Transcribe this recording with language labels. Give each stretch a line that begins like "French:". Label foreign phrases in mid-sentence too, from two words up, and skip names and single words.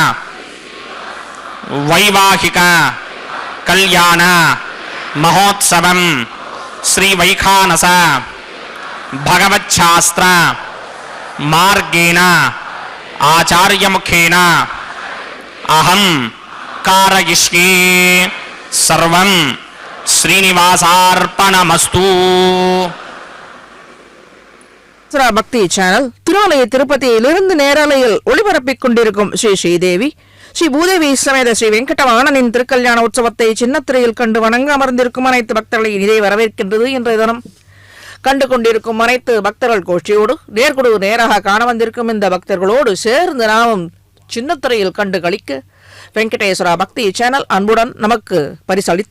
Sanskrit: వైవాహిక కళ్యాణ మహోత్సవం శ్రీ వైఖానస భగవచ్ఛాస్త్ర మార్గేణ ఆచార్యముఖేన అహం కారయిష్యే. సర్వం శ్రీనివాసార్పణమస్తు.
Tamil: பக்தி சேனல் திருமலை திருப்பதியிலிருந்து நேரலையில் ஒளிபரப்பிக் கொண்டிருக்கும் ஸ்ரீ ஸ்ரீதேவி ஸ்ரீ பூதேவி சமேத ஸ்ரீ வெங்கடவாணனின் திருக்கல்யாண உற்சவத்தை சின்னத்திரையில் கண்டு வணங்க அமர்ந்திருக்கும் அனைத்து பக்தர்களை இதை வரவேற்கின்றது. இன்றைய தினம் கண்டு கொண்டிருக்கும் அனைத்து பக்தர்கள் கோஷ்டியோடு நேர்குடு நேராக காண வந்திருக்கும் இந்த பக்தர்களோடு சேர்ந்து நாமும் சின்னத்திரையில் கண்டு களிக்க வெங்கடேஸ்வரா பக்தி சேனல் அன்புடன் நமக்கு பரிசளித்துள்ளது.